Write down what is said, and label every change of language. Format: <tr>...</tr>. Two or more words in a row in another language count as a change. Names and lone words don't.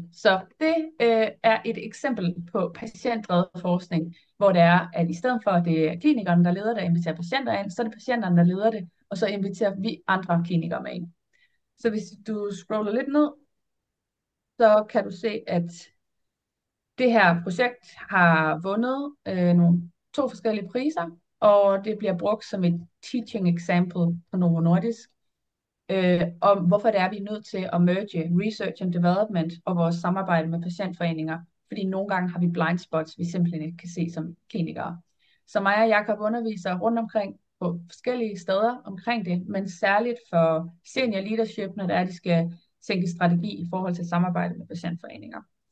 <da>Så det er et eksempel på patientdrevet forskning, hvor det er, at i stedet for, at det er klinikerne, der leder det og inviterer patienter ind, så er det patienterne, der leder det, og så inviterer vi andre klinikere med ind. Så hvis du scroller lidt ned, så kan du se, at det her projekt har vundet to forskellige priser, og det bliver brugt som et</da> <en>teaching example</en> <da>på Novo Nordisk, om hvorfor det er, vi er nødt til at</da> <en>merge research and development</en> <da>og vores samarbejde med patientforeninger, fordi nogle gange har vi</da> <en>blind spots,</en> <da>vi simpelthen ikke kan se som klinikere. Så mig og Jakob underviser rundt omkring på forskellige steder omkring det, men særligt for</da> <en>senior leadership,</en> <da>når det er, de skal tænke strategi i forhold til samarbejde med patientforeninger.</da>